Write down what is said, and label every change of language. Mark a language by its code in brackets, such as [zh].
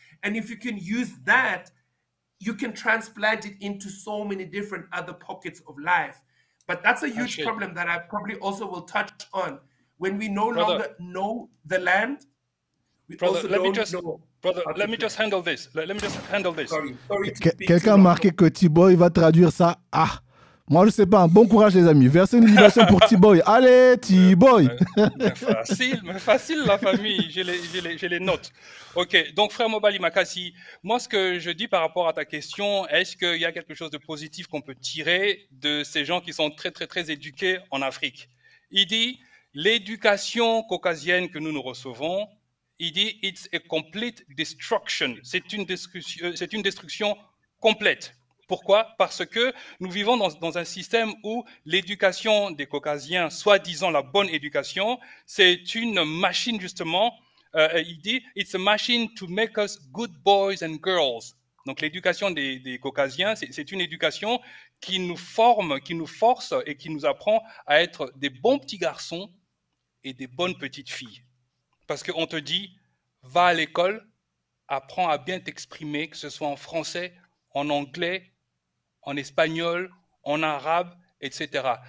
[en] And if you can use that, you can transplant it into so many different other pockets of life. But that's a huge problem that I probably also will touch on. When we no longer know the land, we also don't know. Brother, let me just handle this. Let me just handle this. Sorry [fr] Quelqu'un a marqué que T-Boy va traduire ça. Ah, moi je sais pas. Bon courage les amis. Versez une libation pour T-Boy. Allez T-Boy. Mais facile la famille. J'ai les notes. Ok, donc frère Mobali Makassi, moi ce que je dis par rapport à ta question, est-ce qu'il y a quelque chose de positif qu'on peut tirer de ces gens qui sont très très très éduqués en Afrique? Il dit, l'éducation caucasienne que nous recevons, il dit, [en] it's a complete destruction. [fr] C'est une destruction complète. Pourquoi? Parce que nous vivons dans un système où l'éducation des Caucasiens, soi-disant la bonne éducation, c'est une machine justement. Il dit, [en] it's a machine to make us good boys and girls. [fr] Donc l'éducation des Caucasiens, c'est une éducation qui nous forme, qui nous force et qui nous apprend à être des bons petits garçons et des bonnes petites filles. Parce qu'on te dit, va à l'école, apprends à bien t'exprimer, que ce soit en français, en anglais, en espagnol, en arabe, etc.